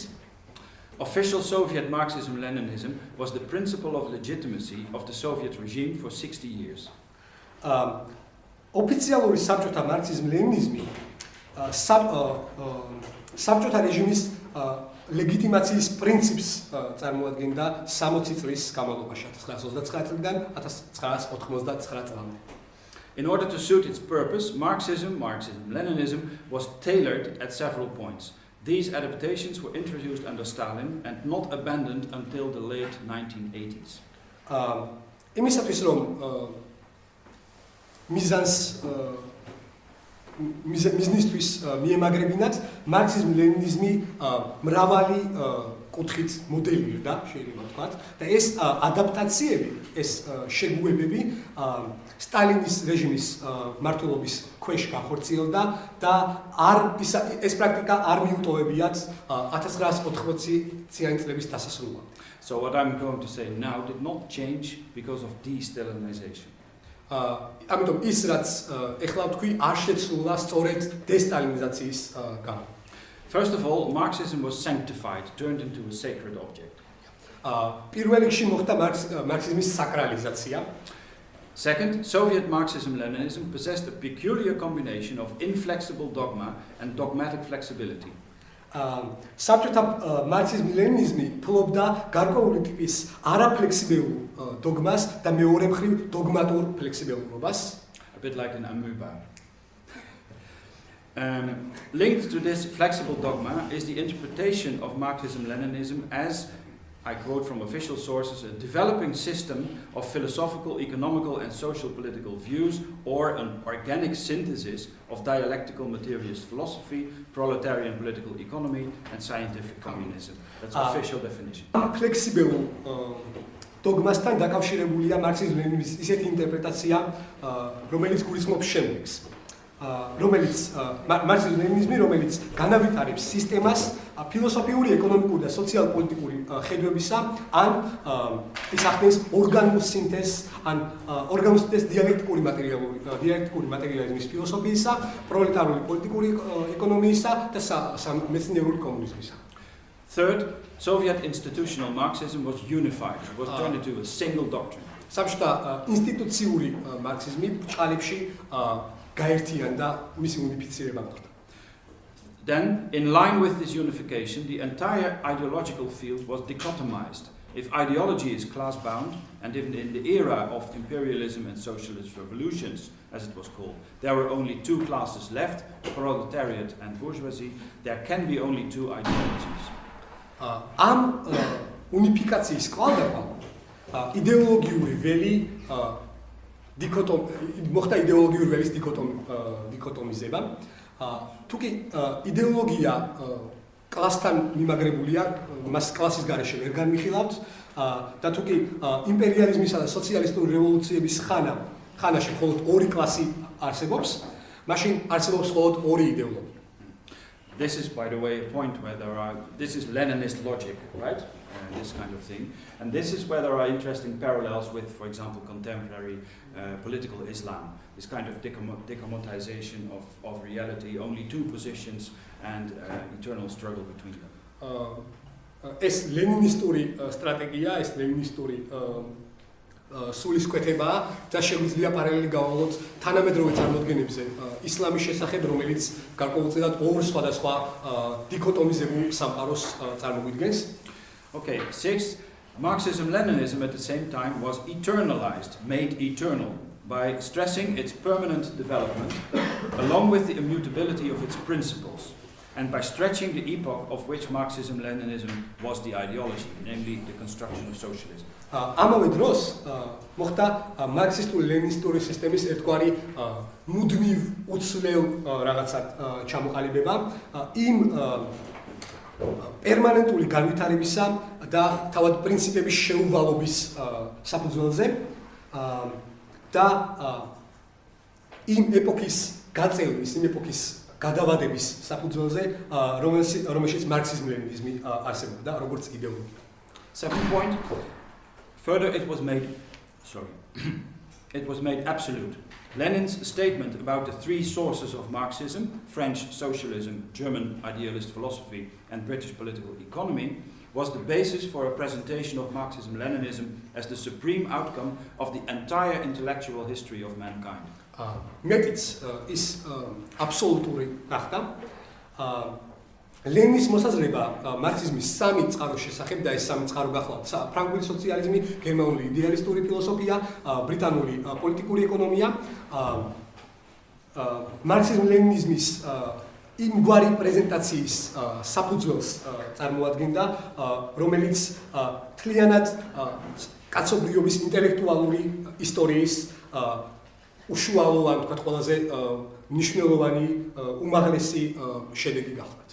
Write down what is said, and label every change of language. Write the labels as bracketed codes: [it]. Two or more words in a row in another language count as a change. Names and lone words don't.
[en] Official Soviet Marxism-Leninism was the principle of legitimacy of the Soviet regime for 60 years. [ka] ოფიციალური საბჭოთა მარქსიზმ-ლენინიზმი საბჭოთა რეჟიმის ლეგიტიმაციის პრინციპს წარმოადგენდა 60 წლის განმავლობაში 1929 წლიდან 1999 წლამდე. [en] In order to suit its purpose, Marxism-Leninism was tailored at several points. These adaptations were introduced under Stalin and not abandoned until the late 1980s. [ka] იმისათვის რომ მიზანს მიზნისთვის მიემაგრებინათ მარქსიზმ-ლენინიზმი მრავალი კუთხით მოდელირდა, შეიძლება ვთქვათ, და ეს ადაპტაციები, ეს შეგუებები სტალინის რეჟიმის მმართველობის ქვეშ განხორციელდა და ეს პრაქტიკა არ მიუტოვებიათ 1980 წლების დასასრულამდე. [en] So what I'm going to say now did not change because of de-Stalinization. [ka] ამიტომ ის რაც ეხლა ვთქვი არ შეცვლა სწორედ დესტალინიზაციის გამო. [en] First of all, Marxism was sanctified, turned into a sacred object. [ka] პირველ რიგში მოხდა მარქსიზმის საკრალიზაცია. [en] Second, Soviet Marxism-Leninism possessed a peculiar combination of inflexible dogma and dogmatic flexibility. [ka] საბჭოთა მარქსიზმ-ლენინიზმი ფლობდა გარკვეული ტიპის არაფლექსიბელურ დოგმას და მეორე მხრივ დოგმატურ ფლექსიბელურობას. [en] A bit like an amoeba. Linked to this flexible dogma is the interpretation of Marxism-Leninism as, I quote from official sources, a developing system of philosophical, economical and social political views or an organic synthesis of dialectical materialist philosophy, proletarian political economy and scientific communism. That's official definition. Flexible dogmas [ka] თან დაკავშირებულია მარქსიზმ-ლენინიზმის ისეთი ინტერპრეტაცია, რომელიც გულისხმობს შემდეგს. რომელიც მარქსიზმ-ლენინიზმი, რომელიც განავითარებს სისტემას ფილოსოფიური, ეკონომიკური და სოციალ-პოლიტიკური ხედვებისა, ან ის ახდენს ორგანულ სინთეზს, ან ორგანულ სინთეზს დიალექტიკური მატერიალიზმის ფილოსოფიისა, პროლეტარული პოლიტიკური ეკონომიისა და მეცნიერული კომუნიზმისა. [en] Third, Soviet institutional Marxism was unified, was turned into a single doctrine. [ka] საბჭოთა ინსტიტუციური მარქსიზმი ბრჭყალებში გაერთიანდა მისი უნიფიცირება მოხდა. [en] Then, in line with this unification, the entire ideological field was dichotomized. If ideology is class-bound, and even in the era of imperialism and socialist revolutions, as it was called, there were only two classes left, proletariat and bourgeoisie, there can be only two ideologies. [ka] ამ უნიფიკაციის კვალდაკვალ ideologიური ველი მოხდა ideologიური ველის დიქოტომიზება. თუკი იდეოლოგია კლასთან მიმაგრებულია, მას კლასის გარეშე ვერ განვიხილავთ და თუკი იმპერიალიზმისა და სოციალისტური რევოლუციების ხანაში მხოლოდ ორი კლასი არსებობს, მაშინ არსებობს მხოლოდ ორი იდეოლოგია. [en] This is, by the way, a point where this is Leninist logic, right? This kind of thing. And this is where there are interesting parallels with, for example, contemporary political Islam. This kind of decommodization of reality, only two positions and eternal struggle between them. [ka] ეს ლენინისტური სტრატეგია, ეს ლენინისტური სულისკვეთებაა და შეგვიძლია პარალელი გავავლოთ თანამედროვე წარმოდგენებზე ისლამის შესახებ, რომელიც გარკვეულწილად ორ სხვადასხვა დიქოტომიზებულ სამყაროს წარმოგვიდგენს. [en] Okay, sixth, Marxism-Leninism at the same time was eternalized, made eternal, by stressing its permanent development, along with the immutability of its principles, and by stretching the epoch of which Marxism-Leninism was the ideology, namely the construction of socialism. [ka] ამავე დროს მოხდა მარქსისტულ-ლენინისტური სისტემის ერთგვარი მუდმივ უცვლელ რაღაცად ჩამოყალიბება იმ პერმანენტული განვითარებისა და თავად პრინციპების შეუვალობის საფუძველზე და იმ ეპოქის გაწევნის, იმ ეპოქის გადავადების საფუძველზე, რომელშიც მარქსიზმ-ლენინიზმი არსებობდა როგორც იდეოლოგია. [en] Second point, further it was made absolute. Lenin's statement about the three sources of Marxism, French socialism, German idealist philosophy, and British political economy, was the basis for a presentation of Marxism-Leninism as the supreme outcome of the entire intellectual history of mankind. [ka] მეტიც ის აბსოლუტური გახდა. ლენინის მოსაზრება მარქსიზმის სამი წყაროს შესახებ და ეს სამი წყარო გახლავთ ფრანგული სოციალიზმი, გერმანული იდეალისტური ფილოსოფია, ბრიტანული პოლიტიკური ეკონომია. მარქსიზმ-ლენინიზმის იმგვარი პრეზენტაციის საფუძველს წარმოადგენდა, რომელიც თლიანად კაცობრიობის ინტელექტუალური ისტორიის უშუალო ან თქვათ ყველაზე მნიშვნელოვანი უმაღლესი შედეგი გახლდათ.